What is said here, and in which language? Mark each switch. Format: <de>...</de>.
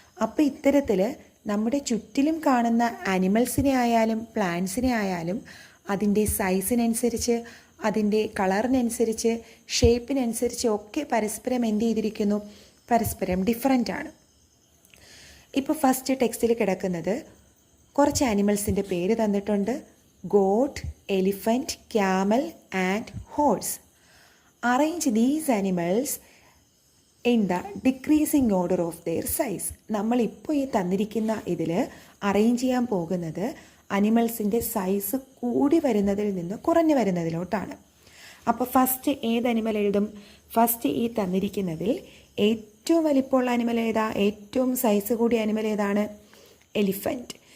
<ml>അപ്പോൾ ഇത്തരത്തിൽ നമ്മുടെ ചുറ്റിലും കാണുന്ന അനിമൽസിനെ ആയാലും പ്ലാന്റ്സിനെ ആയാലും അതിൻ്റെ സൈസിനനുസരിച്ച്, അതിൻ്റെ കളറിനനുസരിച്ച്, ഷേപ്പിനനുസരിച്ച് ഒക്കെ പരസ്പരം എന്ത് ചെയ്തിരിക്കുന്നു? പരസ്പരം ഡിഫറൻ്റ് ആണ്. ഇപ്പോൾ ഫസ്റ്റ് ടെക്സ്റ്റിൽ കിടക്കുന്നത് കുറച്ച് അനിമൽസിൻ്റെ പേര് തന്നിട്ടുണ്ട്.</ml> <en>goat, elephant, camel and horse. Arrange these animals in the decreasing order of their size.</en> <ml>നമ്മളിപ്പോൾ ഈ തന്നിരിക്കുന്ന ഇതിൽ അറേഞ്ച് ചെയ്യാൻ പോകുന്നത് അനിമൽസിൻ്റെ സൈസ് കൂടി വരുന്നതിൽ നിന്ന് കുറഞ്ഞു വരുന്നതിലോട്ടാണ്. അപ്പോൾ ഫസ്റ്റ് ഏത് അനിമൽ എഴുതും? ഫസ്റ്റ് ഈ തന്നിരിക്കുന്നതിൽ ഏറ്റവും വലിപ്പമുള്ള അനിമൽ ഏതാ? ഏറ്റവും സൈസ് കൂടിയ അനിമൽ ഏതാണ്? എലിഫൻറ്റ്.</ml>